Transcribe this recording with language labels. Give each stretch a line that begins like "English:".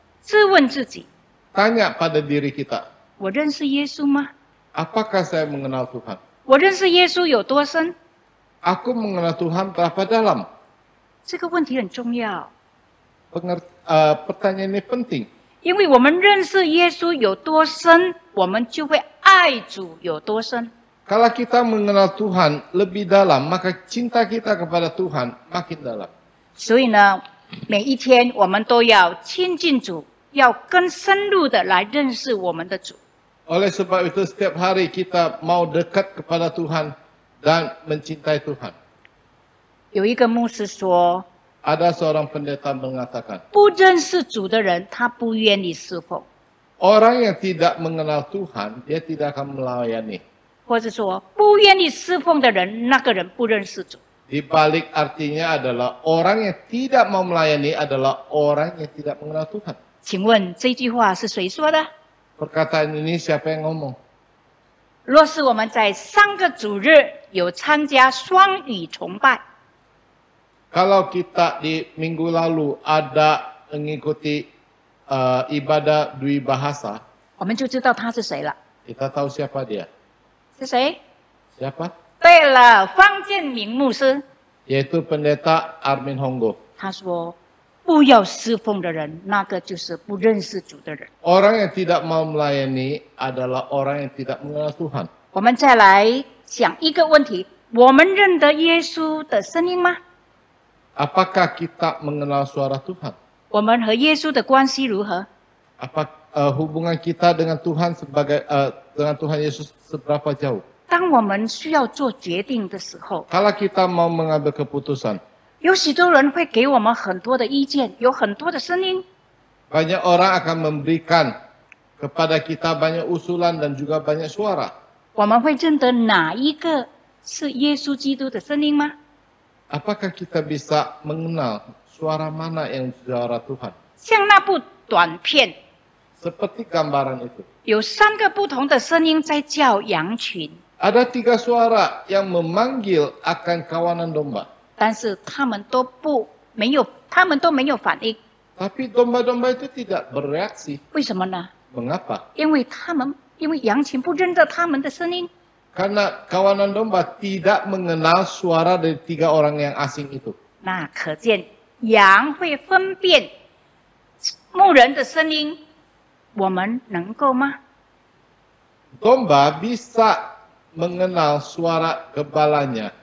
Chinese: 自问自己：
Indonesian: Tanya pada diri kita,
Chinese: 我认识耶稣吗？
Indonesian: apakah saya mengenal Tuhan?
Chinese: 我认识耶稣有多深？
Indonesian: Aku mengenal Tuhan berapa dalam?
Chinese: 这个问题很重要，
Indonesian: Pertanyaan ini penting.
Chinese: 因为我们认识耶稣有多深，我们就会爱主有多深。
Indonesian: Kalau kita mengenal Tuhan lebih dalam, maka cinta kita kepada Tuhan makin dalam.
Chinese: 所以呢，每一天我们都要亲近主，要更深入的来认识我们的主。
Indonesian: Oleh sebab itu setiap hari kita mau dekat kepada Tuhan dan mencintai Tuhan.
Chinese: 有一个牧师说，
Indonesian: Ada seorang pendeta mengatakan,
Chinese: 不认识主的人，他不愿意侍奉，
Indonesian: orang yang tidak mengenal Tuhan, dia tidak akan melayani.
Chinese: 或者说不愿意侍奉的人，那个人不认识主。
Indonesian: Di balik artinya adalah orang yang tidak mau melayani adalah orang yang tidak mengenal Tuhan.
Chinese: 请问这句话是谁说的？
Indonesian: Perkataan ini siapa yang ngomong?
Chinese: 若是我们在上个主日有参加双语崇拜，
Indonesian: Kalau kita di minggu lalu ada mengikuti ibadah dwi bahasa,
Chinese: 我们就知道他是谁了。
Indonesian: kita tahu siapa dia.
Chinese: 是谁？
Indonesian: Siapa?
Chinese: 对了，方建明牧师。
Indonesian: Yaitu pendeta Armin Honggo.
Chinese: 他说：“不要侍奉的人，那个就是不认识主的人。”
Indonesian: Orang yang tidak mau melayani adalah orang yang tidak mengenal Tuhan.
Chinese: 我们再来想一个问题：我们认得耶稣的声音吗？
Indonesian: Apakah kita mengenal suara Tuhan?
Chinese: 我们和耶稣的关系如何？
Indonesian: Apa hubungan kita dengan Tuhan dengan Tuhan Yesus seberapa jauh?
Chinese: 当我们需要做决定的时候，
Indonesian: Kalau kita mau mengambil keputusan,
Chinese: 有许多人会给我们很多的意见，有很多的声音。
Indonesian: banyak orang akan memberikan kepada kita banyak usulan dan juga banyak suara.
Chinese: 我们会认得哪一个是耶稣基督的声音吗？
Indonesian: Apakah kita bisa mengenal suara mana yang suara Tuhan?
Chinese: 像那部短片，
Indonesian: Seperti gambaran itu.
Chinese: 有3个不同的声音在叫羊群，
Indonesian: Ada 3 suara yang memanggil akan kawanan domba.
Chinese: 但是他们都没有反应，
Indonesian: Tapi domba-domba itu tidak bereaksi.
Chinese: 为什么呢？
Indonesian: Mengapa?
Chinese: 因为羊群不认得他们的声音，
Indonesian: Karena kawanan domba tidak mengenal suara dari 3 orang yang asing itu.
Chinese: 那可见羊会分辨牧人的声音，我们能够吗？
Indonesian: Domba bisa mengenal suara gembalanya.